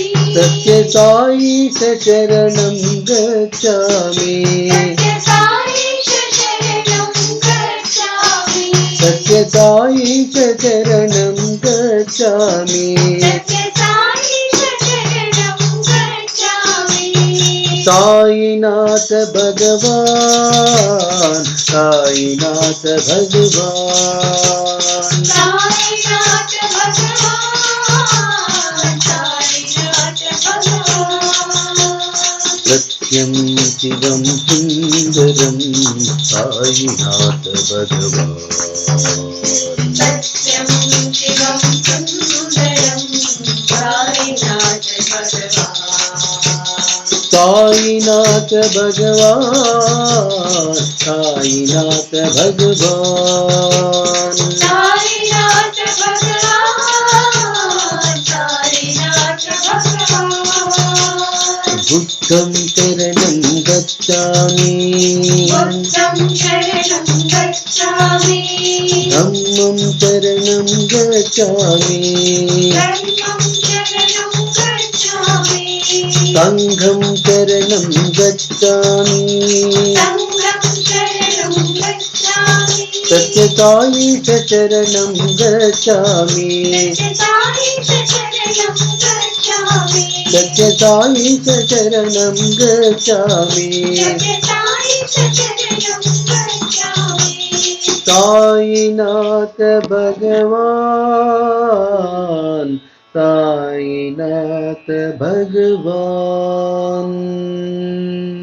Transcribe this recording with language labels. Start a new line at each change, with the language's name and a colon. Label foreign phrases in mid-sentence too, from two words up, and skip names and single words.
Sanskrit: सत्यसाई शरणं गच्छामि, सत्यसाई शरणं गच्छामि, सत्यसाई शरणं गच्छामि, सत्यसाई शरणं गच्छामि, साईनाथ भगवान, साईनाथ भगवान, साईनाथ भगवान, साईनाथ भगवान, सत्यं शिवं सुन्दरं साईनाथ भगवान, सत्यं शिवं सुन्दरं साईनाथ भगवान, साईनाथ भगवान, साईनाथ भगवान, साईनाथ भगवान, साईनाथ भगवान,
Pali: बुद्धं शरणं गच्छामि, बुद्धं शरणं गच्छामि, धम्मं शरणं गच्छामि, धम्मं शरणं गच्छामि, संघं शरणं गच्छामि, संघं शरणं गच्छामि,
Sanskrit: सत्यसाई शरणं गच्छामि, सत्यसाई शरणं गच्छामि, सत्यसाई शरणं गच्छामि, सत्यसाई शरणं गच्छामि, साईनाथ भगवान, साईनाथ भगवान।